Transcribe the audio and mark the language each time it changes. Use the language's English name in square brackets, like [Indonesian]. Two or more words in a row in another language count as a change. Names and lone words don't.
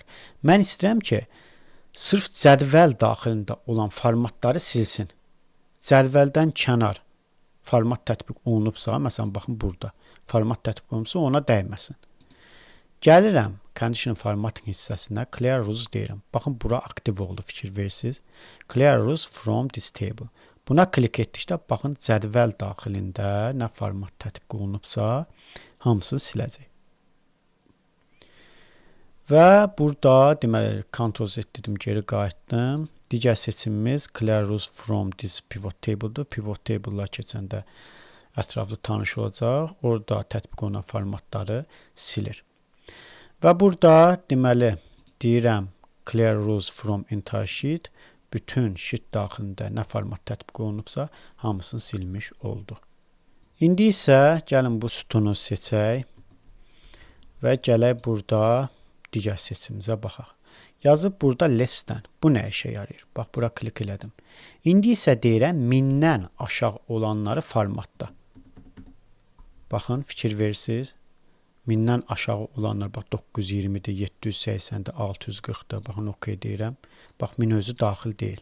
[Azerbaijani] Mən istəyirəm ki, sırf cədvəl daxilində olan formatları silsin. Cədvəldən kənar format tətbiq olunubsa, məsələn, baxın, burada format tətbiq olunubsa, ona dəyməsin. Gəlirəm [English] Conditional Formatting [Azerbaijani] hissəsinə, [English] Clear Rules [Azerbaijani] deyirəm. Baxın, bura aktiv oldu, fikir versiniz. [English] Clear Rules from this table. [Azerbaijani] Buna klik etdikdə, baxın, cədvəl daxilində nə format tətbiq olunubsa, hamısını siləcək. Və burada, deməli, Ctrl Z dedim, geri qayıtdım. Digər seçimimiz [English] Clear Rules from this pivot table-dur. Pivot table-lar [Azerbaijani] keçəndə ətraflı tanış olacaq. Orada tətbiq olunan formatları silir. Və burada deməli deyirəm [English] clear rules from entire sheet. [Azerbaijani] Bütün sheet daxilində nə format tətbiq olunubsa, hamısını silmiş oldu. İndi isə gəlin bu sütunu seçək və gələk burada digər seçimimizə baxaq. Yazıb burada [English] less than. [Azerbaijani] Bu nə işə yarayır? Bax, bura klik elədim. İndi isə deyirəm 1000-dən aşağı olanları formatda. Baxın, fikir verirsiniz. 1000-dən aşağı olanlar, bax 920-dir, 780-dir, 640-dir. Baxın, OK deyirəm. Bax, 1000 özü daxil deyil.